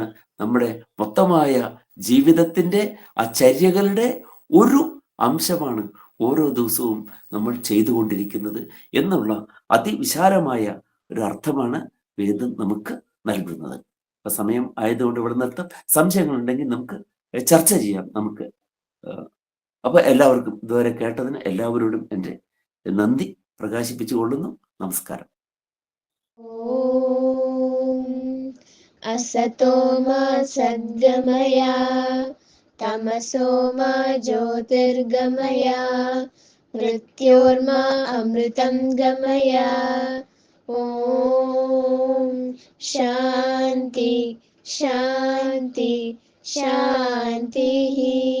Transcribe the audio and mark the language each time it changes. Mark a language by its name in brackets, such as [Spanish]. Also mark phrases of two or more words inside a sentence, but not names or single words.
[Malayalam] നമ്മുടെ മൊത്തമായ ജീവിതത്തിന്റെ ആ ചര്യകളുടെ ഒരു അംശമാണ് ഓരോ ദിവസവും നമ്മൾ ചെയ്തുകൊണ്ടിരിക്കുന്നത് എന്നുള്ള അതിവിശാലമായ ഒരു അർത്ഥമാണ് വേദം നമുക്ക് നൽകുന്നത്. അപ്പൊ സമയം ആയതുകൊണ്ട് ഇവിടെ നിർത്താം. സംശയങ്ങളുണ്ടെങ്കിൽ നമുക്ക് ചർച്ച ചെയ്യാം. നമുക്ക് അപ്പൊ എല്ലാവർക്കും ഇതുവരെ കേട്ടതിന് എല്ലാവരോടും എൻ്റെ നന്ദി പ്രകാശിപ്പിച്ചുകൊള്ളുന്നു. നമസ്കാരം. [Sanskrit] असतो मा सद्गमय तमसो मा ज्योतिर्गमय मृत्योर्मा अमृतं गमय. ॐ शान्ति शान्ति शान्तिः.